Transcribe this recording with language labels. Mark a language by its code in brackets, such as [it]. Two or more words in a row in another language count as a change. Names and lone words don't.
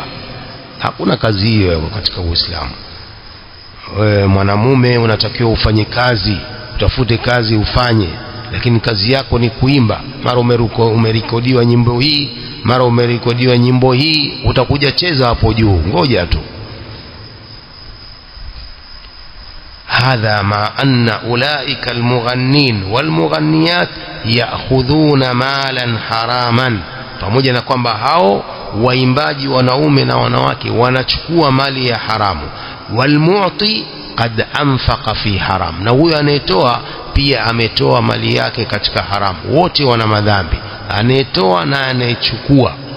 [sw] Hakuna kazi hiyo katika Uislamu. Mwanamume unatakiwa ufanye kazi, utafute kazi ufanye, lakini kazi yako ni kuimba. Mara umerekodiwa nyimbo hii, mara umerekodiwa nyimbo hii, utakuja cheza hapo juu, ngoja tu. [ar] هذا مع أن أولئك المغنين والمغنيات يأخذون مالا حراما. [sw] pamoja na kwamba hao waimbaji wanaume na wanawake wanachukua mali ya haramu. [ar] والمعطي قد أنفق في حرام, [sw] na huyo anayetoa pia ametoa mali yake katika haramu. Wote wana madhambi, anayetoa na anayechukua.